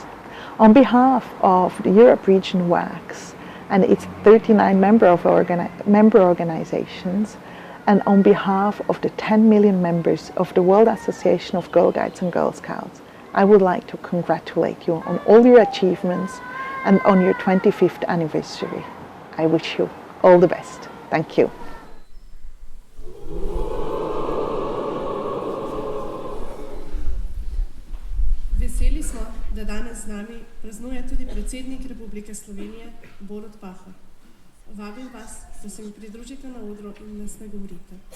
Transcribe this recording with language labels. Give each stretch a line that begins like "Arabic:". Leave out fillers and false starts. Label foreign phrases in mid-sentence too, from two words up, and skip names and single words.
English: On behalf of the Europe Region WAGS and its 39 member organizations, and on behalf of the 10 million members of the World Association of Girl Guides and Girl Scouts, I would like to congratulate you on all your achievements and on your 25th anniversary. I wish you all the best. Thank you.
Slovenian: Veseli smo, da danes z nami praznuje tudi predsednik Republike Slovenije, Borut Pahor. Vabim vas, da se mi pridružite na odru in nas nagovorite.